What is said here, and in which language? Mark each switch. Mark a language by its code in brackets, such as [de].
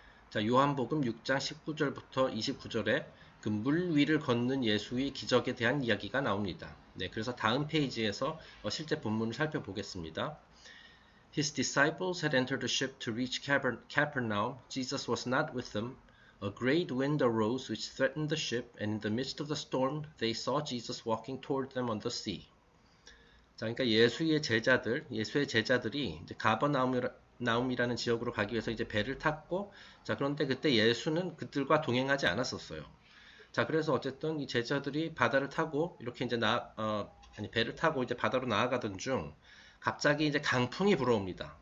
[ko] 자, 요한복음 6장 19절부터 29절에 그 물 위를 걷는 예수의 기적에 대한 이야기가 나옵니다. 네, 그래서 다음 페이지에서 실제 본문을 살펴보겠습니다. [en] His disciples had entered the ship to reach Capernaum. Jesus was not with them. A great wind arose which threatened the ship, and in the midst of the storm they saw Jesus walking toward them on the sea. [ko] 자, 그러니까 예수의 제자들이 이제 가버나움이라는 지역으로 가기 위해서 이제 배를 탔고, 자, 그런데 그때 예수는 그들과 동행하지 않았었어요. 자, 그래서 어쨌든 이 제자들이 바다를 타고 이렇게 이제 배를 타고 이제 바다로 나아가던 중 갑자기 이제 강풍이 불어옵니다.